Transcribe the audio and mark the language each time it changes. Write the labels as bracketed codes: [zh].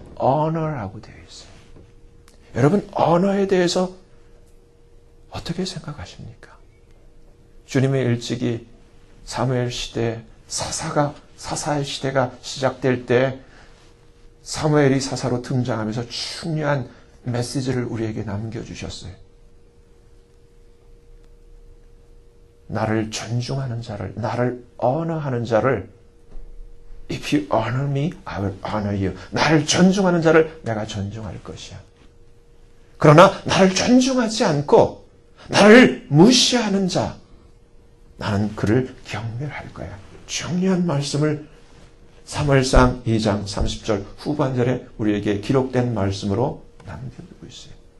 [ko] 언어라고 되어 있어요. 여러분, 언어에 대해서 어떻게 생각하십니까? 주님의 일찍이 사무엘 시대, 사사의 시대가 시작될 때 사무엘이 사사로 등장하면서 중요한 메시지를 우리에게 남겨주셨어요. 나를 존중하는 자를, 나를 언어하는 자를 [en] If you honor me, I will honor you. [ko] 나를 존중하는 자를 내가 존중할 것이야. 그러나 나를 존중하지 않고 나를 무시하는 자, 나는 그를 경멸할 거야. 중요한 말씀을 사무엘상 2장 30절 후반절에 우리에게 기록된 말씀으로 남겨두고 있어요.